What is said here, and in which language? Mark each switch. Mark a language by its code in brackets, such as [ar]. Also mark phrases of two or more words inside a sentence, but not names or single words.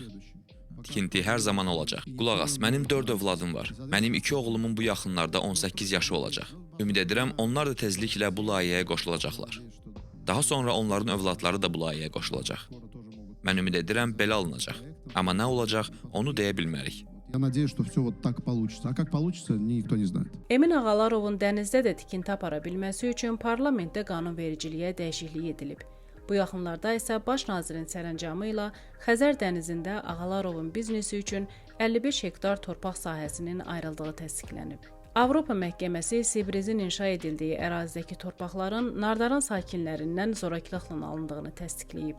[az] Tikinti hər zaman olacaq. Qulaq as, mənim 4 övladım var. Mənim 2 oğlumun bu yaxınlarda 18 yaşı olacaq. Ümid edirəm, onlar da tezliklə bu layihəyə qoşulacaqlar. Daha sonra onların övladları da bu layihəyə qoşulacaq. Mən ümid edirəm, belə alınacaq. Amma nə olacaq, onu deyə bilmərik. [ru] Я надеюсь, что все вот так получится. А как получится, никто не знает. [az] Emin Ağalarovun dənizdə də tikinti apara bilməsi üçün parlamentdə qanunvericiliyə dəyişiklik edilib. Bu yaxınlarda isə baş nazirin sərəncamı ilə Xəzər dənizində Ağalarovun biznesi üçün 55 hektar torpaq sahəsinin ayrıldığı təsdiqlənib. Avropa məhkəməsi Sibrizin inşa edildiyi ərazidəki torpaqların Nardaran sakinlərindən zorakılıqla alındığını təsdiqləyib.